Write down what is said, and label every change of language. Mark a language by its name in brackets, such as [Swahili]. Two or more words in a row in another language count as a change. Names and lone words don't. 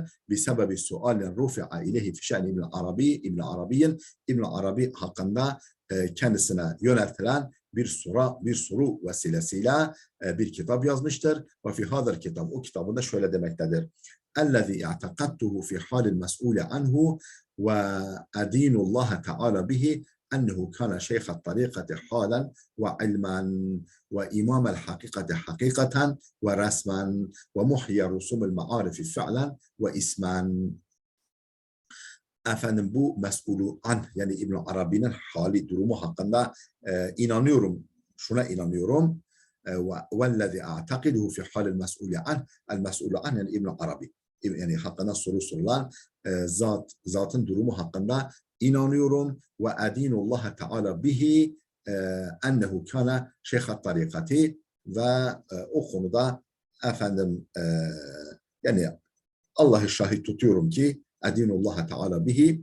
[Arabic] بسبب سؤال رفع إليه في شأن ابن عربي [Turkish] İbn Arabi hakkında kendisine yöneltilen bir soru vesilesiyle bir kitap yazmıştır. [Arabic] وفي هذا [Turkish] kitap o kitabında şöyle demektedir. [Arabic] الذي اعتقدته في حال المسؤول عنه وأدين الله تعالى به أنه كان شيخ الطريقة حالا وعلما وإمام الحقيقة حقيقة ورسما ومحيي رسوم المعارف فعلا وإسما. [Turkish] Efendim bu mes'ulu an yani İbn Arabi'nin hali durumu hakkında inanıyorum. Şuna inanıyorum. [Arabic] وَالَّذِي أَعْتَقِدُهُ فِي حَالِ الْمَسْئُولِ عَنْهُ الْمَسْئُولُ عَنْهُ yani İbn Arabi. [Turkish] Yani hakkında soru sorulan zatın durumu hakkında inanıyorum [Arabic] وأدين الله تعالى به أنه كان شيخ الطريقة [Turkish] ve o konuda efendim yani Allah'ı şahit tutuyorum ki [Arabic] أدين الله تعالى به